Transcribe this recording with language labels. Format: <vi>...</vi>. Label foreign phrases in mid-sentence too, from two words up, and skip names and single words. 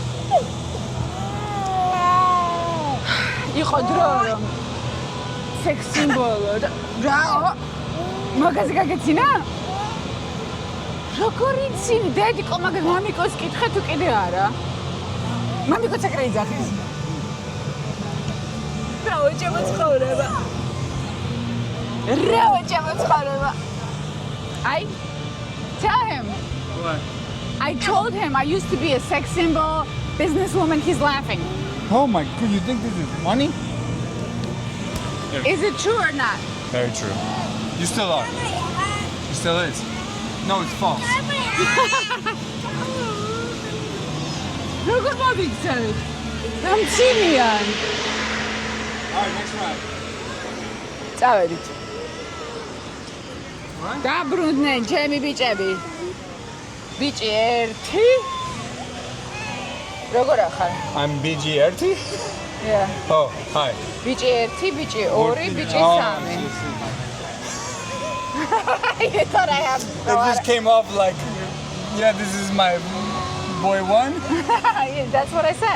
<ka>იყო დრო რომ სექს სიმბოლო რა მაგაზე გაგეცინა? როგორ იცინი? დედიკო მაგას მამიკოს კითხე თუ კიდე არა? მამიკო ცეკრე იძახის. რაო ჩემო ცხოვრება. რაო ჩემო ცხოვრება.</ka> <en>Tell him. What? I told him I used to be a sex symbol, businesswoman. He's laughing. Oh my God! You think this is funny? Is it true or not? Very true. You still are. You still is. No, it's false.</en> <ka>როგორ მოვიქცევით? დამცინიან.</ka> <en>All right, next ride.</en> <ka>წავედით. დაბრუნდნენ ჩემი ბიჭები. ბიჭი 1. როგორ ახარ?</ka> <en>I'm BG1. Yeah. Oh, hi.</en> <ka>ბიჭი 1, ბიჭი 2, ბიჭი 3.</ka> <en>You thought I have. It just came off like, yeah, this is my boy 1. Yeah, that's what I said.</en>